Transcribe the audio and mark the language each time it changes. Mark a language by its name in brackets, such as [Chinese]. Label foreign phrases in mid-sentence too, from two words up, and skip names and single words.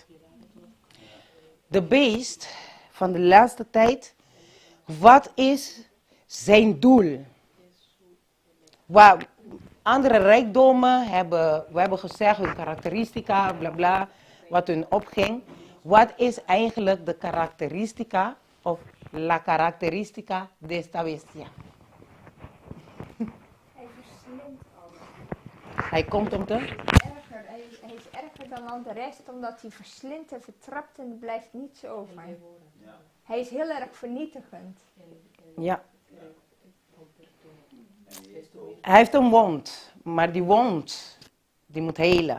[Dutch] De beest van de laatste tijd, wat is zijn doel? Waar andere rijkdommen we hebben gezegd hun karakteristica, bla bla, wat hun opging. wat is eigenlijk de karakteristica of [Spanish] la característica de esta bestia? [Dutch] Hij verslindt alles. Hij komt om te... Erger. Hij is erger dan al de rest, omdat hij verslindt en vertrapt en er blijft niets over. Hij is heel erg vernietigend. Ja. Hij heeft een wond, maar die wond, die moet helen.